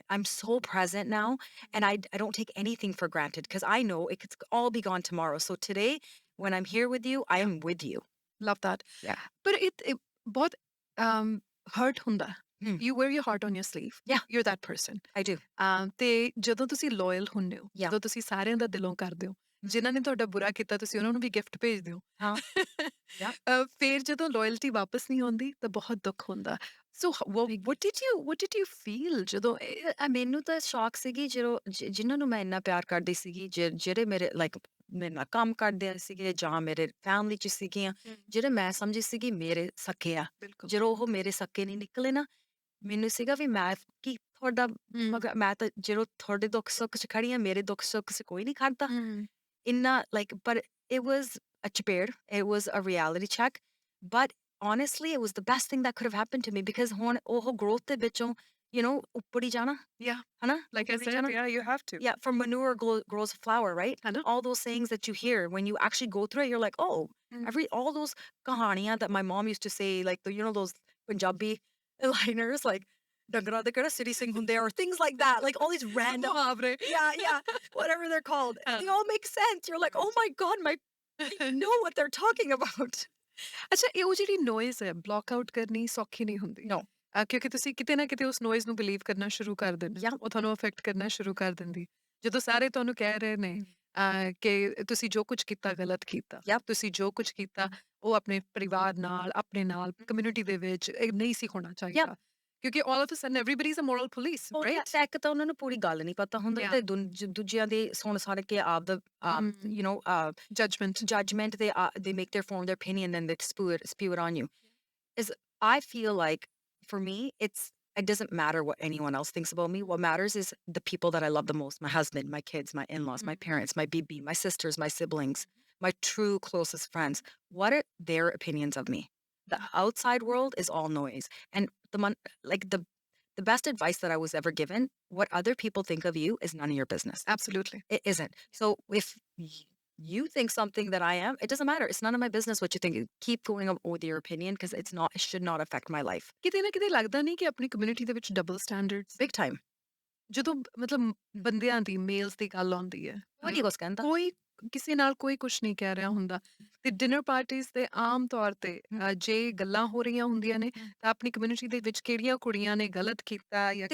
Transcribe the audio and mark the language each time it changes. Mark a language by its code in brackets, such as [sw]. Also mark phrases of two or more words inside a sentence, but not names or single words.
[en] I'm so present now and I don't take anything for granted because I know it could all be gone tomorrow. So today when I'm here with you, I Yeah. am with you. Love that. Yeah. But it ਬਹੁਤ hurt ਹੁੰਦਾ. Hmm. You wear your heart on your sleeve. Yeah. You're that person. I do. [pa] ਤੇ ਜਦੋਂ ਤੁਸੀਂ ਲਾਇਲ ਹੁੰਦੇ ਹੋ, [en] Yeah. [pa] ਜਦੋਂ ਤੁਸੀਂ ਸਾਰਿਆਂ ਦਾ ਦਿਲੋਂ ਕਰਦੇ ਹੋ, ਜਿਨ੍ਹਾਂ ਨੇ ਤੁਹਾਡਾ ਬੁਰਾ ਕੀਤਾ ਤੁਸੀਂ ਉਹਨਾਂ ਨੂੰ ਵੀ ਗਿਫਟ ਭੇਜਦੇ ਹੋ। [en] Huh? Yeah. [pa] ਫਿਰ ਜਦੋਂ ਲਾਇਲਟੀ ਵਾਪਸ ਨਹੀਂ ਆਉਂਦੀ ਤਾਂ ਬਹੁਤ ਦੁੱਖ ਹੁੰਦਾ। [en] ਸੋ what did you feel ਜਦੋਂ [pa] ਮੈਨੂੰ ਤਾਂ ਸ਼ੌਕ ਸੀਗੀ ਜਿਨ੍ਹਾਂ ਨੂੰ ਮੈਂ ਇੰਨਾ ਪਿਆਰ ਕਰਦੀ ਸੀਗੀ ਜਿਹੜੇ ਮੇਰੇ ਲਾਈਕ ਮੇਰੇ ਨਾਲ ਕੰਮ ਕਰਦੇ ਸੀਗੇ ਜਾਂ ਮੇਰੇ ਫੈਮਿਲੀ ਚ ਸੀਗੀਆਂ ਜਿਹੜੇ ਮੈਂ ਸਮਝੀ ਸੀਗੀ ਮੇਰੇ ਸਕੇ ਆ ਬਿਲਕੁਲ ਜਦੋਂ ਉਹ ਮੇਰੇ ਸਕੇ ਨਹੀਂ ਨਿਕਲੇ ਨਾ ਮੈਨੂੰ ਸੀਗਾ ਵੀ ਮੈਂ ਕੀ ਤੁਹਾਡਾ ਮਗਰ ਮੈਂ ਤਾਂ ਜਦੋਂ ਤੁਹਾਡੇ ਦੁੱਖ ਸੁੱਖ ਚ ਖੜੀ ਆ ਮੇਰੇ ਦੁੱਖ ਸੁੱਖ ਚ ਕੋਈ ਨਹੀਂ ਖੜਦਾ ਇੰਨਾ ਲਾਈਕ [en] but it was a [pa] ਚਪੇੜ. [en] It was a reality check. But honestly, it was the best thing that could have happened to me because [pa] ਹੁਣ ਉਹ [en] growth [pa] ਦੇ ਵਿੱਚੋਂ, ਉੱਪਰ ਹੀ ਜਾਣਾ, [en] Yeah, [pa] ਹਨਾ? [en] like I [pa] ਉੱਪਰ ਹੀ [en] said, [pa] ਜਾਣਾ. [en] yeah, you have to. Yeah, from manure grows flower, right? [hi] है ना? [en] All those sayings that you hear when you actually go through it, you're like, oh, Mm. all those kahaniyan that my mom used to say, like those Punjabi liners, like [pa] ਡੰਗਰਾਂ ਦੇ ਕਿਹੜਾ [en] city sing [pa] ਹੁੰਦੇ ਆ, [en] or things like that, like all these random, [pa] ਮੁਹਾਵਰੇ। [en] yeah, yeah, whatever they're called, [hi] हाँ, [en] they all make sense. You're like, oh my god, they know what they're talking about. [pa] ਅੱਛਾ ਇਹ ਉਹ ਜਿਹੜੀ ਨੋਇਜ਼ ਹੈ [en] block out [pa] ਕਰਨੀ ਸੌਖੀ ਨਹੀਂ ਹੁੰਦੀ। [en] No, [pa] ਕਿਉਂਕਿ ਤੁਸੀਂ ਕਿਤੇ ਨਾ ਕਿਤੇ ਉਸ ਨੋਇਜ਼ ਨੂੰ ਬਿਲੀਵ ਕਰਨਾ ਸ਼ੁਰੂ ਕਰ ਦਿੰਦੇ [en] yeah, [pa] ਉਹ ਤੁਹਾਨੂੰ ਅਫੈਕਟ ਕਰਨਾ ਸ਼ੁਰੂ ਕਰ ਦਿੰਦੀ। ਜਦੋਂ ਸਾਰੇ ਤੁਹਾਨੂੰ ਕਹਿ ਰਹੇ ਨੇ ਕਿ ਤੁਸੀਂ ਜੋ ਕੁਝ ਕੀਤਾ ਗਲਤ ਕੀਤਾ, [en] yep. [pa] ਤੁਸੀਂ ਜੋ ਕੁਝ ਕੀਤਾ ਉਹ ਆਪਣੇ ਪਰਿਵਾਰ ਨਾਲ, ਆਪਣੇ ਨਾਲ, ਕਮਿਊਨਿਟੀ ਦੇ ਵਿੱਚ ਇਹ ਨਹੀਂ ਸੀ ਹੋਣਾ [en] Yep. [pa] ਚਾਹੀਦਾ। [en] ਕਿਉਂਕਿ all of a sudden everybody is a moral police, [pa] ਉਹ [en] ਰਾਈਟ? [pa] ਤਾਂ ਇੱਕ ਤਾਂ ਉਹਨਾਂ ਨੂੰ ਪੂਰੀ ਗੱਲ ਨਹੀਂ ਪਤਾ ਹੁੰਦਾ [en] ਯਾ [pa] ਤੇ ਦੂਜਿਆਂ ਦੇ ਸੁਣ ਸਾਰ ਕੇ ਆਪਦਾ [en] ਜਜਮੈਂਟ। judgment, they make their form their opinion and they spew it on you. Is I feel like for me it doesn't matter what anyone else thinks about me. What matters is the people that I love the most: my husband, my kids, my in-laws, my parents, my BB, my sisters, my siblings, my true closest friends. What are their opinions of me? The outside world is all noise. And like the best advice that I was ever given: what other people think of you is none of your business. Absolutely. It isn't. So if you think something that I am, it doesn't matter. It's none of my business what you think. Keep going on with your opinion because it should not affect my life. [pa] ਕਿਤੇ ਨਾ ਕਿਤੇ ਲੱਗਦਾ ਨਹੀਂ ਕਿ ਆਪਣੀ ਕਮਿਊਨਿਟੀ ਦੇ ਵਿੱਚ [en] double standards Big time. [pa] ਜਦੋਂ ਮਤਲਬ ਬੰਦਿਆਂ ਦੀ ਮੇਲਸ ਦੀ ਗੱਲ ਆਉਂਦੀ ਹੈ What ਕੁਛ ਕਹਿੰਦਾ? ਕੋਈ ਕਿਸੇ ਨਾਲ ਕੋਈ ਕੁਝ ਨਹੀਂ ਕਹਿ ਰਿਹਾ ਹੁੰਦਾ ਤੇ ਡਿਨਰ ਪਾਰਟੀਆਂ ਤੇ ਆਮ ਤੌਰ ਤੇ ਜੇ ਗੱਲਾਂ ਹੋ ਰਹੀਆਂ ਹੁੰਦੀਆਂ ਨੇ ਤਾਂ ਆਪਣੀ ਕਮਿਊਨਿਟੀ ਦੇ ਵਿੱਚ ਕਿਹੜੀਆਂ ਕੁੜੀਆਂ ਨੇ ਗਲਤ ਕੀਤਾ ਜਾਂ